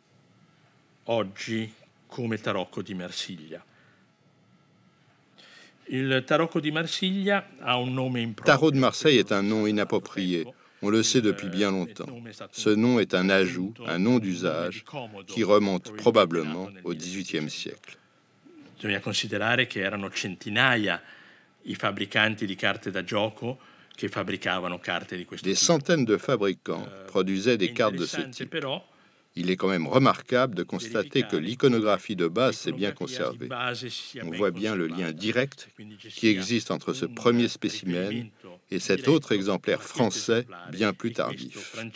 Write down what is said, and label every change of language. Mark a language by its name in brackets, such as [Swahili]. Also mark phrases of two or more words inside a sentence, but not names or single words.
[French] Tarot de Marseille est un nom inapproprié. On le sait depuis bien longtemps. Ce nom est un ajout, un nom d'usage, qui remonte probablement au XVIIIe siècle. [Italian] Bisogna considerare che erano centinaia I fabbricanti di carte da gioco che fabbricavano carte di questo tipo. [French] Des centaines de fabricants produisaient des cartes de ce type. Il est quand même remarquable de constater que l'iconographie de base s'est bien conservée. On voit bien le lien direct qui existe entre ce premier spécimen et cet autre exemplaire français bien plus tardif.